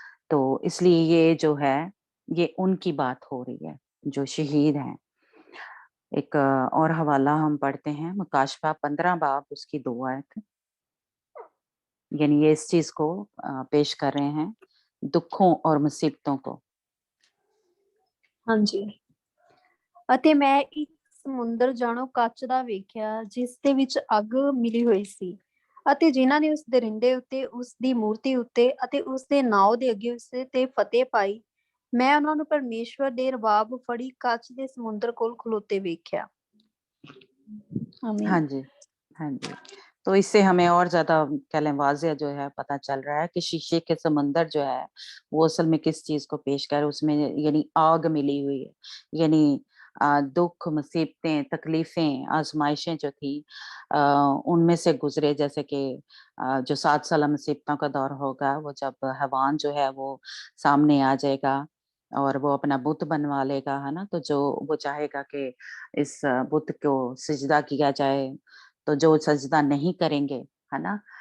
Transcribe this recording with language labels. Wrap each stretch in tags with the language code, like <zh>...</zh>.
<hi>तो इसलिए ये जो है ये उनकी बात हो रही है जो शहीद हैं। एक और हवाला हम पढ़ते हैं, मुकाशफा 15 बाब उसकी 2 आयत, यानी ये इस चीज को पेश कर रहे हैं, दुखों और मुसीबतों को।</hi> <pa>ਹਾਂਜੀ। ਅਤੇ ਮੈਂ ਇੱਕ ਸਮੁੰਦਰ ਜਾਣੋ ਕੱਚ ਦਾ ਵੇਖਿਆ ਜਿਸ ਦੇ ਵਿੱਚ ਅੱਗ ਮਿਲੀ ਹੋਈ ਸੀ ਅਤੇ ਜਿਨ੍ਹਾਂ ਨੇ ਉਸ ਦਰਿੰਡੇ ਉੱਤੇ, ਉਸ ਦੀ ਮੂਰਤੀ ਉੱਤੇ ਅਤੇ ਉਸ ਦੇ ਨਾਮ ਦੇ ਅੱਗੇ ਉਸ ਤੇ ਫਤਿਹ ਪਾਈ, ਮੈਂ ਉਹਨਾਂ ਨੂੰ ਪਰਮੇਸ਼ਵਰ ਦੇ ਰਬਾਬ ਫੜੀ ਕੱਚ ਦੇ ਸਮੁੰਦਰ ਕੋਲ ਖਲੋਤੇ ਵੇਖਿਆ।</pa> <hi>हाँ आमीन। जी, हाँ जी। तो इससे हमें और ज़्यादा कह लें वाज़िया जो है पता चल रहा है कि शीशे के समंदर जो है, वो असल में किस चीज़ को पेश कर उसमें यानी आग मिली हुई है। यानी दुःख, मुसीबतें, तकलीफ़ें, आज़माइशें जो थी अ, उनमें से गुज़रे जैसे कि जो 7 साला मुसीबतों का दौर होगा, वो जब हवान जो है वो सामने आ जाएगा और वो अपना बुत बनवा लेगा, है ना? तो जो वो चाहेगा कि इस बुत को सिजदा किया जाए, तो जो सजदा नहीं करेंगे, है ना?</hi>